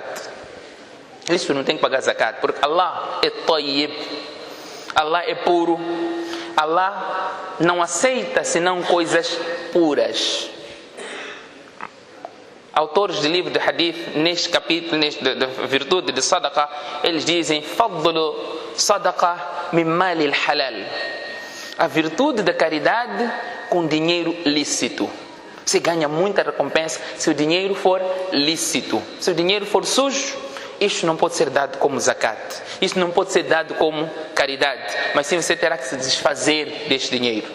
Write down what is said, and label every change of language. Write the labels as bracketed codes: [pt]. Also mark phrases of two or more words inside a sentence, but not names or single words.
[pt] Isto não tem que pagar zakat, porque Allah é tayyib, Allah é puro, Allah não aceita senão coisas puras. Autores de livro de hadith, neste capítulo, da virtude de sadaqa, eles dizem: [ar] فضل الصدقة من مال الحلال. [pt] A virtude da caridade com dinheiro lícito. Você ganha muita recompensa se o dinheiro for lícito. Se o dinheiro for sujo, isto não pode ser dado como zakat. Isto não pode ser dado como caridade. Mas sim, você terá que se desfazer deste dinheiro.